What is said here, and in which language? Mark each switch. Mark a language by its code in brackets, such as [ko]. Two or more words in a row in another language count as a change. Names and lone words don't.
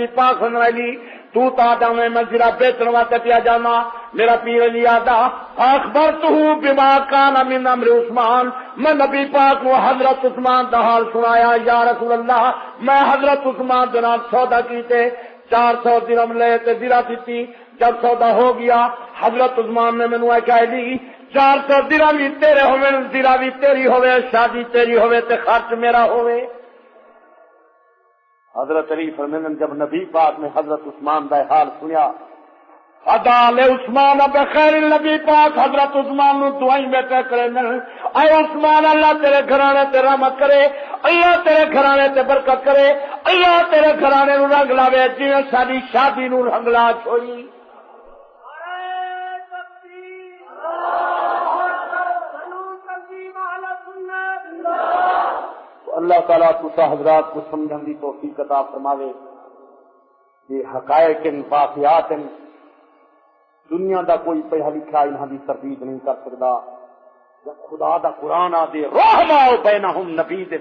[pa] پاک [ar] صلی اللہ علیہ [pa] تو تا دا میں زرہ بیچن واسطے پیا جانا میرا پیر علی آدھا [ar] اخبرتہ بما کان من امر عثمان [pa] میں نبی پاک کو حضرت عثمان دا حال سنایا یا رسول اللہ میں حضرت عثمان جناب سودا کیتے 400 درہم لے تے زرہ دیتی جب سودا ہو گیا حضرت عثمان نے مینوں کہا لی 400 درہم بھی تیرے ہوے زرہ بھی تیری ہوے شادی تیری ہوے تے خرچ میرا ہوے حضرت علی فرمانے جب نبی پاک نے حضرت عثمان کا حال سنیا ادا لے عثمان بخیر نبی پاک حضرت عثمان نو دعائیں بیٹھے کرے اے عثمان اللہ تیرے گھرانے تے رحمت کرے اللہ تیرے گھرانے تے برکت کرے اللہ تیرے گھرانے نو رنگ لاوے جویں ساری شادی نو رنگ لا چھوڑی اللہ تعالیٰ تسا حضرات کو سمجھن دی توفیق عطا فرماوے یہ حقائق واقعات دنیا دا کوئی پڑھا لکھا انہاں دی تردید نہیں کر سکتا جب خدا دا قرآن آ دے [ar] رحماء بینہم [pa] نبی دے